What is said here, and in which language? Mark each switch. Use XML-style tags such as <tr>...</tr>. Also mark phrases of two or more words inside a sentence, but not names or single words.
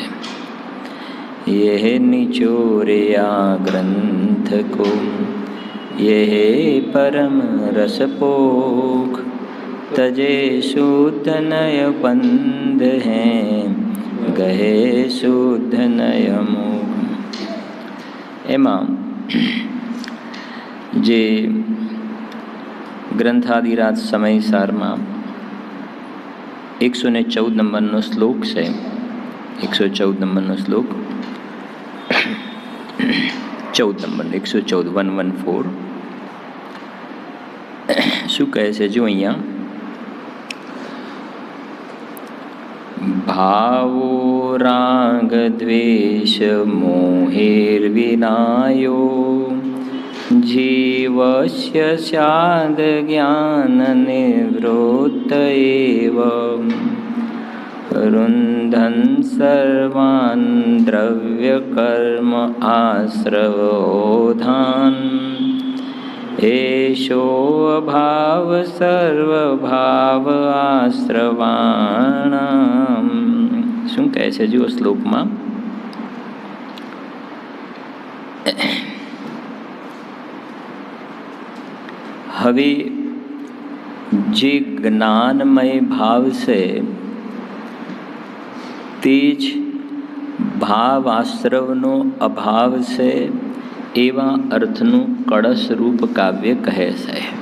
<hi>यह निचोरिया ग्रंथ को यह परम रसपोख तजे शुद्ध नय बंध हैं गहे शुद्ध नय मोख।</hi> <gu>એમાં જે ગ્રંથાદિરાજ સમય સાર માં 114 नंबरનો શ્લોક છે। 114 નંબરનો શ્લોક 14 નંબર 114 114 શું કહે છે જો અહીંયા</gu> <sa>भावो राग द्वेष मोहेर्विनायो जीवस्य स्याद् ज्ञान निवृत्त एव रुन्धन् सर्वान् द्रव्यकर्म आश्रवोधान् एषो अभाव सर्वभाव आश्रवाणां।</sa> <gu>શું કહે છે જો શ્લોકમાં? હવે જે જ્ઞાનમય ભાવ છે તે જ ભાવ આશ્રવનો અભાવ છે એવા અર્થનું કળશ રૂપ કાવ્ય કહે છે।</gu>